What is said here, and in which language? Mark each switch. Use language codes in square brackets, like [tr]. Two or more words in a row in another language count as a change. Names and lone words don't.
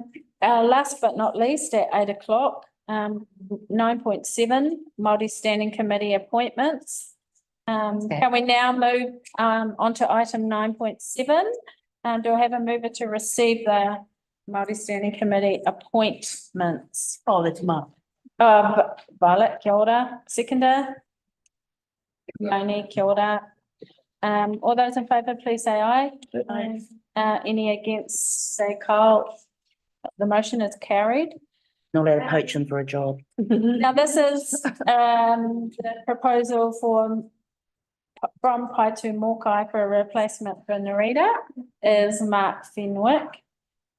[en] Last but not least, at 8 o'clock, 9.7 Māori Standing Committee appointments. Can we now move onto item 9.7? Do I have a mover to receive the Māori Standing Committee appointments? Oh, that's Mark. Violet, [mi] kia ora. Seconder? Yoni, kia ora. [en] All those in favour, please say aye. Aye. Any against, say Kyle. The motion is carried. Not allowed to poach him for a job. Now, this is the proposal from Paitu Mokai for a replacement for Nerita is Mark Fenwick.